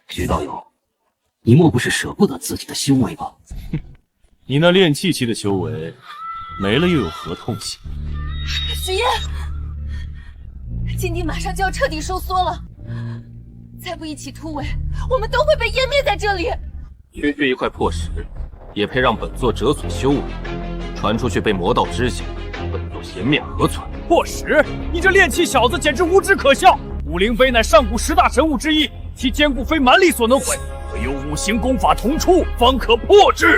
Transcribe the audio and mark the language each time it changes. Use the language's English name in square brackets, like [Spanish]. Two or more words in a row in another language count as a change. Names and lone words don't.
[Chinese] 徐道友，你莫不是舍不得自己的修为吧？你那炼气期的修为没了又有何痛惜？许夜，禁地马上就要徹底收縮了，再不一起突圍，我们都会被湮滅在這裡。區區一塊破石，也配讓本座折損修為？傳出去被魔道知曉，本座顏面何存？破石，你這練氣小子簡直無知可笑！武靈碑乃上古10大神物之一，其堅固非蠻力所能毀，唯有5行功法同出，方可破之。